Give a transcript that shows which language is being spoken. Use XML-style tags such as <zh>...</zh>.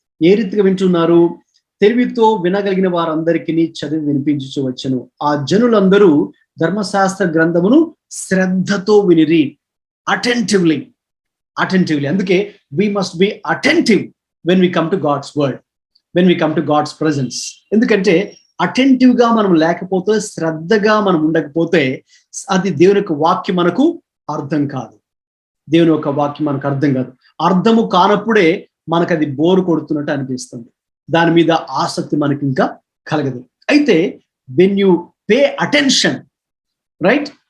<te>ఏ రీతిగా వింటున్నారు? తెలివితో వినగలిగిన వారందరికీ చదివి వినిపించు వచ్చను. ఆ జనులందరూ ధర్మశాస్త్ర గ్రంథమును శ్రద్ధతో వినిరి.</te> <en>Attentively. అందుకే we must be attentive when we come to God's word, when we come to God's presence.</en> <te>ఎందుకంటే అటెంటివ్ గా మనం లేకపోతే, శ్రద్ధగా మనం ఉండకపోతే అది దేవుని యొక్క వాక్యం మనకు అర్థం కాదు. దేవుని యొక్క వాక్యం మనకు అర్థం కాదు. అర్థము కానప్పుడే మనకు అది బోరు కొడుతున్నట్టు అనిపిస్తుంది. దాని మీద ఆసక్తి మనకి ఇంకా కలగదు. అయితే</te> <en>when you pay attention,</en> <te>right.</te>